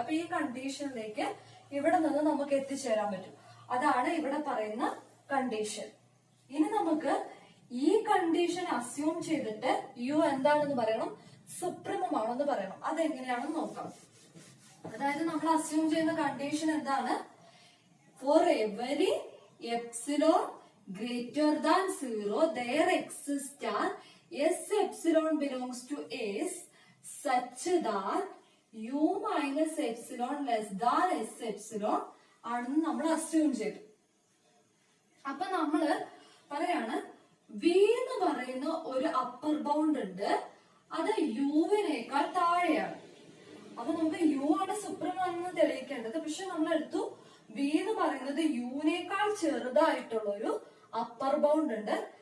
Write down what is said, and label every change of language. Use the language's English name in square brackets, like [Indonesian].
[Malayalam] അപ്പൊ ഈ കണ്ടീഷനിലേക്ക് ഇവിടെ നിന്ന് നമുക്ക് എത്തിച്ചേരാൻ പറ്റും. അതാണ് ഇവിടെ പറയുന്ന കണ്ടീഷൻ. ഇനി നമുക്ക് ഈ കണ്ടീഷൻ അസ്യൂം ചെയ്തിട്ട് യു എന്താണെന്ന് പറയണം? സുപ്രീമം ആണെന്ന് പറയണം. അതെങ്ങനെയാണെന്ന് നോക്കാം. അതായത് നമ്മൾ അസ്യൂം ചെയ്യുന്ന കണ്ടീഷൻ എന്താണ്? [English] for every epsilon greater than 0 there exists S epsilon belongs to S such that U minus epsilon less than S epsilon [Malayalam] ആണെന്ന് നമ്മൾ അസ്യൂം ചെയ്തു. അപ്പൊ നമ്മള് പറയാണ് V എന്ന് പറയുന്ന ഒരു അപ്പർ ബൗണ്ട് ഉണ്ട്. അത് യുവിനേക്കാൾ താഴെയാണ്. അപ്പൊ നമുക്ക് യു ആണ് സുപ്രീം ആണെന്ന് തെളിയിക്കേണ്ടത്. പക്ഷെ നമ്മൾ എടുത്തു V എന്ന് പറയുന്നത് യുവിനേക്കാൾ ചെറുതായിട്ടുള്ള ഒരു അപ്പർ ബൗണ്ട് ഉണ്ട്.